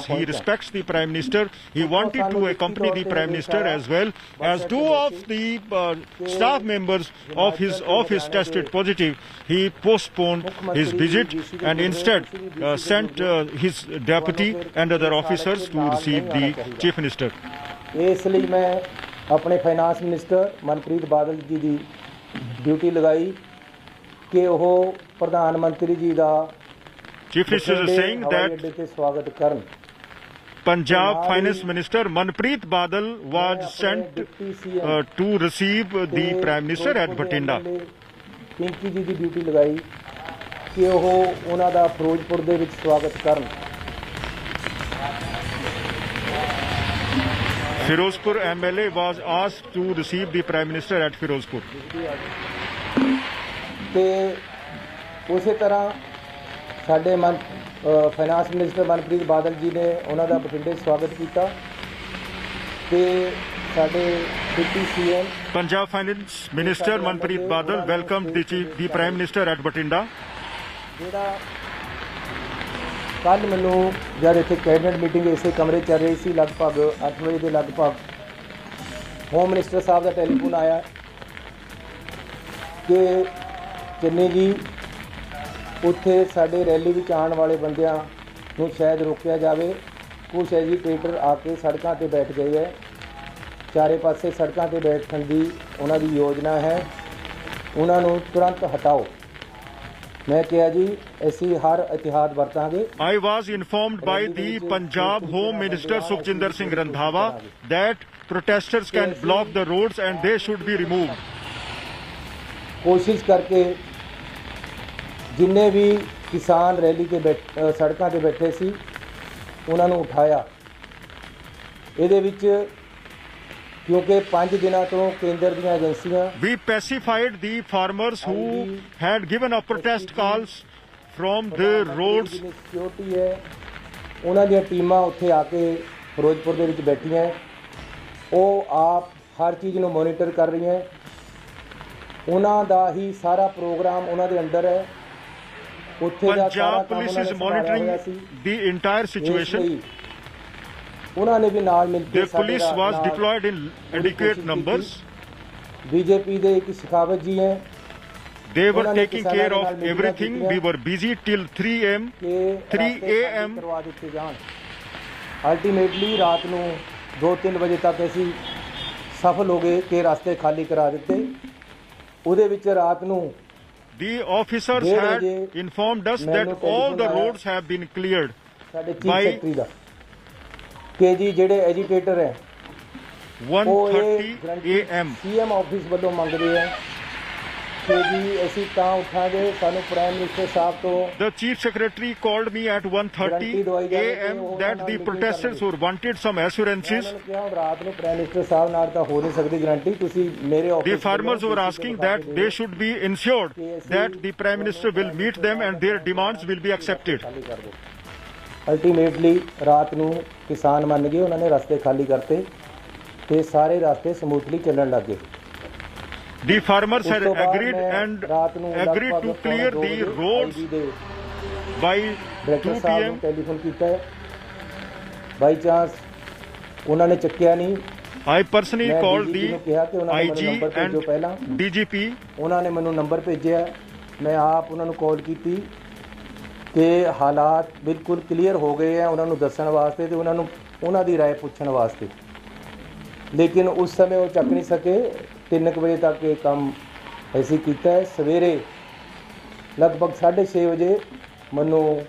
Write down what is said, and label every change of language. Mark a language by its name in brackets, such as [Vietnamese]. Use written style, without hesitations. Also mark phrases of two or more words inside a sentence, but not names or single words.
[English] He respects the Prime Minister. He wanted to accompany the Prime Minister as well, as two of the staff members of his office tested positive. He postponed his visit and instead sent his deputy and other officers to receive the Chief Minister. [Punjabi] ਇਸ ਲਈ ਮੈਂ ਆਪਣੇ [English] finance minister [Punjabi] ਮਨਪ੍ਰੀਤ ਬਾਦਲ ਜੀ ਦੀ ਡਿਊਟੀ ਲਗਾਈ ਕਿ ਉਹ ਪ੍ਰਧਾਨ ਮੰਤਰੀ ਜੀ ਦਾ [English] Chief Minister is saying that [Punjabi] ਸਵਾਗਤ ਕਰਨ। [English] Punjab Finance Minister Manpreet Badal was sent to receive the Prime Minister at Bathinda. [Punjabi] ਪਿੰਕੀ ਜੀ ਦੀ ਡਿਊਟੀ ਲਗਾਈ ਕਿ ਉਹ ਉਹਨਾਂ ਦਾ ਫਿਰੋਜ਼ਪੁਰ ਦੇ ਵਿੱਚ ਸਵਾਗਤ ਕਰਨ। [English] Firozpur MLA was asked to receive the Prime Minister at Firozpur. [Punjabi] ਤੇ ਉਸੇ ਤਰ੍ਹਾਂ ਸਾਡੇ [English] finance minister [Punjabi] ਮਨਪ੍ਰੀਤ ਬਾਦਲ ਜੀ ਨੇ ਉਹਨਾਂ ਦਾ ਬਠਿੰਡੇ ਸਵਾਗਤ ਕੀਤਾ ਤੇ ਸਾਡੇ [English] deputy CM Punjab Finance Minister Manpreet Badal welcomed the Prime Minister at Bathinda. [Punjabi] ਜਿਹੜਾ ਕੱਲ ਮੈਨੂੰ ਜਦ ਇੱਥੇ [English] cabinet meeting [Punjabi] ਇਸੇ ਕਮਰੇ ਚੱਲ ਰਹੀ ਸੀ ਲਗਭਗ 8 ਵਜੇ ਦੇ ਲਗਭਗ [English] home minister [Punjabi] ਸਾਹਿਬ ਦਾ ਟੈਲੀਫੋਨ ਆਇਆ ਕਿ ਚੰਨੀ ਜੀ ਉੱਥੇ ਸਾਡੇ ਰੈਲੀ ਵਿੱਚ ਆਉਣ ਵਾਲੇ ਬੰਦਿਆਂ ਨੂੰ ਸ਼ਾਇਦ ਰੋਕਿਆ ਜਾਵੇ। ਕੁਛ ਐਜੀਟੇਟਰ ਆ ਕੇ ਸੜਕਾਂ 'ਤੇ ਬੈਠ ਗਏ ਹੈ, ਚਾਰੇ ਪਾਸੇ ਸੜਕਾਂ 'ਤੇ ਬੈਠਣ ਦੀ ਉਹਨਾਂ ਦੀ ਯੋਜਨਾ ਹੈ, ਉਹਨਾਂ ਨੂੰ ਤੁਰੰਤ ਹਟਾਓ। ਮੈਂ ਕਿਹਾ ਜੀ ਅਸੀਂ ਹਰ ਇਤਿਹਾਦ ਵਰਤਾਂਗੇ। [English] I was informed by the Punjab Home Minister Sukhjinder Singh Randhawa that protesters can block the roads and they should be removed. [Punjabi] ਕੋਸ਼ਿਸ਼ ਕਰਕੇ ਜਿੰਨੇ ਵੀ ਕਿਸਾਨ ਰੈਲੀ ਤੇ ਸੜਕਾਂ 'ਤੇ ਬੈਠੇ ਸੀ ਉਹਨਾਂ ਨੂੰ ਉਠਾਇਆ। ਇਹਦੇ ਵਿੱਚ ਕਿਉਂਕਿ 5 ਦਿਨਾਂ ਤੋਂ ਕੇਂਦਰ ਦੀਆਂ ਏਜੰਸੀਆਂ [English] We pacified the farmers who had given up protest calls from the roads. [Punjabi] ਸਿਕਿਉਰਿਟੀ ਹੈ, ਉਹਨਾਂ ਦੀਆਂ ਟੀਮਾਂ ਉੱਥੇ ਆ ਕੇ ਫਿਰੋਜ਼ਪੁਰ ਦੇ ਵਿੱਚ ਬੈਠੀਆਂ, ਉਹ ਆਪ ਹਰ ਚੀਜ਼ ਨੂੰ ਮੋਨੀਟਰ ਕਰ ਰਹੀਆਂ। ਉਹਨਾਂ ਦਾ ਹੀ ਸਾਰਾ ਪ੍ਰੋਗਰਾਮ ਉਹਨਾਂ ਦੇ ਅੰਡਰ ਹੈ। ਉੱਥੇ ਦਾ ਸਾਰਾ [English] Punjab police is monitoring the entire situation. [Punjabi] ਉਹਨਾਂ ਨੇ ਵੀ ਨਾਲ ਮਿਲ ਕੇ [English] The police was deployed in adequate numbers. [Punjabi] ਬੀਜੇਪੀ ਦੇ ਇੱਕ ਸ਼ਿਖਾਵਤ ਜੀ ਹੈ, [English] They were taking care of everything. We were busy till 3 a.m. [Punjabi] ਕਰਵਾ ਦਿੱਤੇ ਜਾਣ। ਅਲਟੀਮੇਟਲੀ ਰਾਤ ਨੂੰ 2-3 ਵਜੇ ਤੱਕ ਅਸੀਂ ਸਫਲ ਹੋ ਗਏ ਕਿ ਰਸਤੇ ਖਾਲੀ ਕਰਾ ਦਿੱਤੇ। ਉਹਦੇ ਵਿੱਚ ਰਾਤ ਨੂੰ [English] The officers had informed us that all the roads have been cleared. [Punjabi] ਸਾਡੇ ਚੀਫ ਸੈਕਟਰੀ ਦਾ ਕਿ ਜੀ ਜਿਹੜੇ ਐਜੀਟੇਟਰ ਹੈ 1:30 a.m. [English] CM office [Punjabi] ਵੱਲੋਂ ਮੰਗਦੇ ਹੈ ਉੱਠੇ ਜੀ ਅਸੀਂ ਤਾਂ ਉੱਠਾਂਗੇ ਸਾਨੂੰ [English] prime minister [Punjabi] ਸਾਹਿਬ ਤੋਂ [English] The Chief Secretary called me at 1:30 a.m. that the protesters were wanted some assurances. [Punjabi] ਉਹਨਾਂ ਨੂੰ ਕਿਹਾ ਹੁਣ ਰਾਤ ਨੂੰ [English] prime minister [Punjabi] ਸਾਹਿਬ ਨਾਲ ਤਾਂ ਹੋ ਨਹੀਂ ਸਕਦੀ ਗਰੰਟੀ ਤੁਸੀਂ ਮੇਰੇ ਆਫਿਸ [English] The farmers were asking that they should be ensured that the Prime Minister will meet them and their demands will be accepted. [Punjabi] ਅਲਟੀਮੇਟਲੀ ਰਾਤ ਨੂੰ ਕਿਸਾਨ ਮੰਨ ਗਏ ਉਹਨਾਂ ਨੇ ਰਸਤੇ ਖਾਲੀ ਕਰਤੇ ਤੇ ਸਾਰੇ ਰਸਤੇ ਸਮੂਥਲੀ ਚੱਲਣ ਲੱਗੇ [English] The farmers [Punjabi] ਉਸ [English] had [Punjabi] ਤੋਂ ਬਾਅਦ [English] agreed [Punjabi] ਮੈਂ [English] and [Punjabi] ਰਾਤ ਨੂੰ [English] agreed to [Punjabi] ਲਗਭਗ [English] clear [Punjabi] ਪੌਣੇ [English] the [Punjabi] ਦੋ ਵਜੇ [English] roads [Punjabi] IB ਦੇ [English] by ਡਾਇਰੈਕਟਰ 2 [Punjabi] ਸਾਹਿਬ ਨੂੰ [English] p.m. [Punjabi] ਟੈਲੀਫੋਨ ਕੀਤਾ ਹੈ [English] by chance [Punjabi] ਉਹਨਾਂ ਨੇ ਚੱਕਿਆ ਨਹੀਂ [English] I personally [Punjabi] ਮੈਂ [English] called [Punjabi] DGP ਨੂੰ [English] the [Punjabi] ਕਿਹਾ ਕਿ ਉਹਨਾਂ ਨੇ ਮੈਨੂੰ [English] IG [Punjabi] ਨੰਬਰ ਭੇਜੋ ਪਹਿਲਾਂ [English] and DGP. [Punjabi] ਉਹਨਾਂ ਨੇ ਮੈਨੂੰ ਨੰਬਰ ਭੇਜਿਆ ਮੈਂ ਆਪ ਉਹਨਾਂ ਨੂੰ ਕਾਲ ਕੀਤੀ ਕਿ ਹਾਲਾਤ ਬਿਲਕੁਲ ਕਲੀਅਰ ਹੋ ਗਏ ਆ ਉਹਨਾਂ ਨੂੰ ਦੱਸਣ ਵਾਸਤੇ ਤੇ ਉਹਨਾਂ ਨੂੰ ਉਹਨਾਂ ਦੀ رائے ਪੁੱਛਣ ਵਾਸਤੇ ਲੇਕਿਨ ਉਸ ਸਮੇਂ ਉਹ ਚੱਕ ਨਹੀਂ ਸਕੇ 3 ਵਜੇ ਤੱਕ ਇਹ ਕੰਮ ਅਸੀਂ ਕੀਤਾ ਹੈ ਸਵੇਰੇ ਲਗਭਗ 6:30 ਵਜੇ ਮੈਨੂੰ